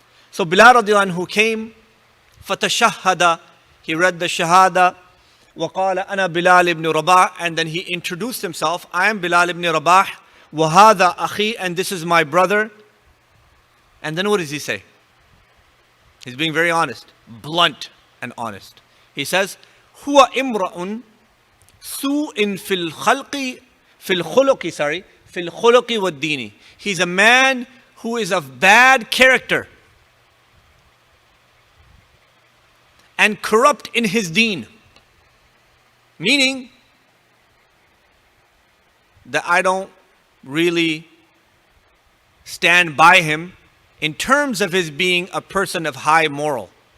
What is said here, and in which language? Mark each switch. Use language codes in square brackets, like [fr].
[en] So Bilal Radhi-Allahu anhu came, fatashahhada, he read the shahada, [ar] وقال أنا بلال [en] ibn Rabah, and then he introduced himself. I am Bilal ibn Rabah, [ar] وهذا أخي, [en] and this is my brother. And then what does he say? He's being very honest, blunt and honest. He says, [ar] هو امرأ سوء في الخلق في الخلق في الخلق والدين. [en] He's a man who is of bad character and corrupt in his deen. Meaning that I don't really stand by him in terms of his being a person of high moral.